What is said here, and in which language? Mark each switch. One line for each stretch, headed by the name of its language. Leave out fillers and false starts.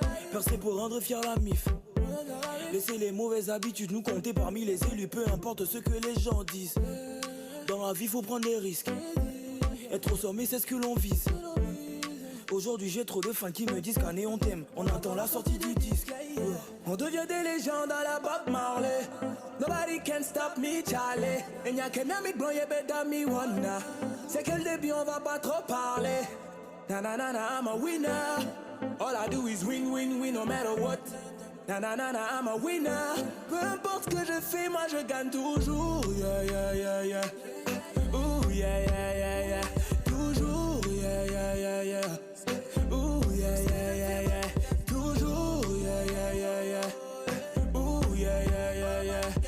French: Percé pour rendre fier la mif. Laissez les mauvaises habitudes nous compter parmi les élus, peu importe ce que les gens disent. Dans la vie, faut prendre des risques. Être au sommet, c'est ce que l'on vise. Aujourd'hui, j'ai trop de fans qui me disent qu'année on t'aime. On attend la sortie du disque. On devient des légendes à la Bob Marley.
English: Nobody can stop me, Charlie.
French: Et y'a qu'un ami de blanc, y'a
English: better me wanna.
French: C'est que le début, on va pas trop parler.
English: Na na na na, I'm a winner. All I do is win, win, win, no matter what. Na na na na, I'm a winner.
French: Peu importe ce que je fais, moi je gagne toujours. Yeah, yeah, yeah, yeah. Ooh, yeah, yeah, yeah, yeah. Toujours, yeah, yeah, yeah, yeah. Ooh, yeah, yeah, yeah, yeah. Toujours, yeah, yeah, yeah, yeah. Ooh, yeah, yeah, yeah, yeah.